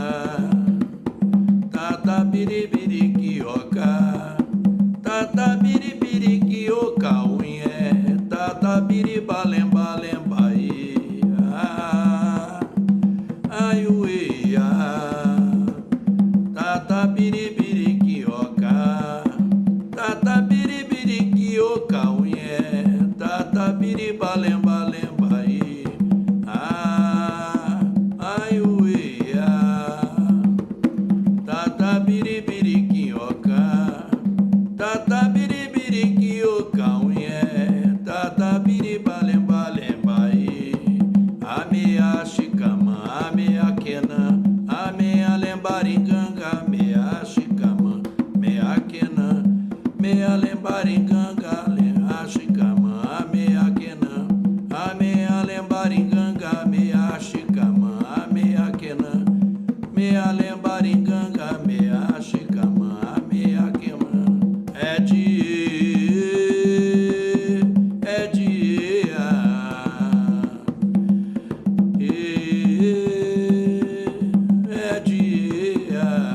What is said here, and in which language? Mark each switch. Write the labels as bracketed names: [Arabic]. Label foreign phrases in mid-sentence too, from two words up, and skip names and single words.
[Kimbundu] Tata biribiri quioca, tata biribiri quioca unhé, tata biriba lemba lemba ai uia, tata biribiri quioca, tata biribiri quioca unhé, tata biriba lemba lemba ai uia. Tata biribiri quioca, tata biribiri quioca unhé, tata biriba lemba lemba a mea chicama, a mea quena, a mea lembaringanga, mea chicama, mea quena, mea lembaringanga, a chicama, a mea quena, a mea lembaringanga, mea chicama, a mea quena, mea lembaringanga, mea chicama, mea quema. [Portuguese] É dia.